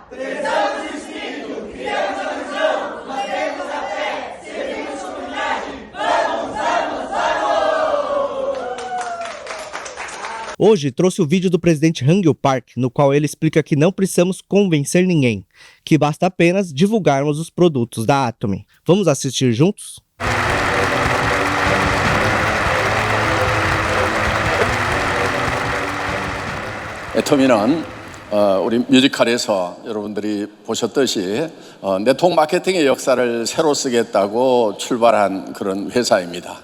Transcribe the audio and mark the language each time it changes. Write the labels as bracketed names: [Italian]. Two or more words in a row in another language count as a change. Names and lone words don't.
[Portuguese] Prezamos o espírito, criamos a visão, mantemos a fé, servimos comunidade. Vamos, vamos, vamos! Hoje trouxe o vídeo do presidente Hangil Park, no qual ele explica que não precisamos convencer ninguém, que basta apenas divulgarmos os produtos da Atomy. Vamos assistir juntos? [Korean] 애터미는 우리 뮤지컬에서 여러분들이 보셨듯이 네트워크 마케팅의 역사를 새로 쓰겠다고 출발한 그런 회사입니다.